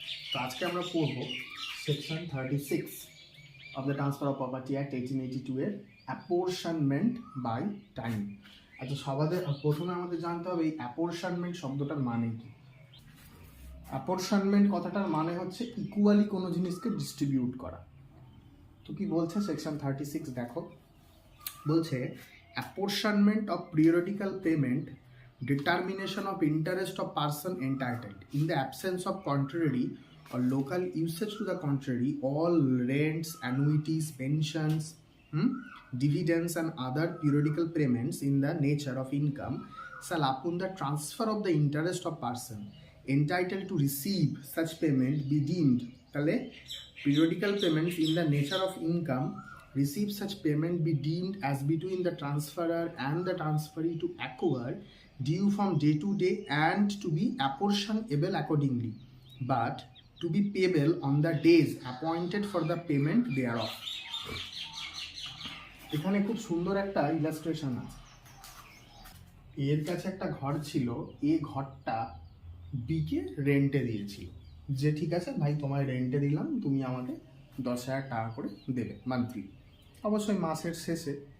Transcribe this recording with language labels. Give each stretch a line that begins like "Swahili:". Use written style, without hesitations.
Bangla: তো আজকে আমরা পড়ব section 36 of the Transfer of Property Act 1882 এর অ্যাপোর্শনমেন্ট বাই টাইম। আচ্ছা, প্রথমে আমাদের জানতে হবে এই অ্যাপোর্শনমেন্ট শব্দটার মানে কি। অ্যাপোর্শনমেন্ট কথাটার মানে হচ্ছে ইকুয়ালি কোনো জিনিসকে ডিস্ট্রিবিউট করা। তো কি বলছে সেকশন 36, দেখো।
English: বলছে apportionment of periodical payment, determination of interest of person entitled in the absence of contrary or local usage to the contrary, all rents, annuities, pensions, dividends and other periodical payments in the nature of income shall upon the transfer of the interest of person entitled to receive such payment be deemed তাহলে periodical payments in the nature of income receive such payment be deemed as between the transferor and the transferee to acquire due from day to day and to be apportionable accordingly, but to be payable on the days appointed for the payment thereof.
Bangla: এখানে খুব সুন্দর একটা illustration আছে। এর কাছে একটা ঘর ছিল, এই ঘরটা বিকে রেন্টে দিয়েছিল, যে ঠিক আছে ভাই তোমায় রেন্টে দিলাম, তুমি আমাকে 10,000 টাকা করে দেবে মান্থলি, অবশ্যই মাসের শেষে।